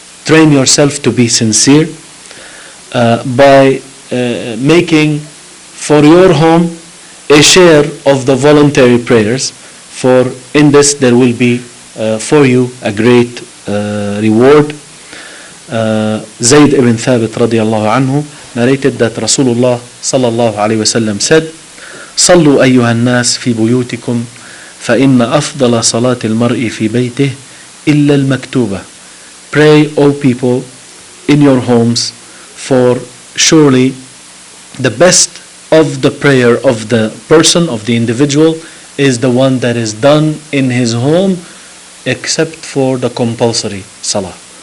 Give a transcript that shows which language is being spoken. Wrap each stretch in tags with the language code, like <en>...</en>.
<en>Train yourself to be sincere by making for your home a share of the voluntary prayers, for in this there will be for you a great reward. Zayd ibn Thabit radiallahu anhu narrated that Rasulullah sallallahu alayhi wasallam said,</en> <ar>صلوا أيها الناس في بيوتكم فإن أفضل صلاة المرء في بيته إلا المكتوبة.</ar> <en>Pray, O people, in your homes, for surely the best of the prayer of the person, of the individual, is the one that is done in his home, except for the compulsory salah.</en>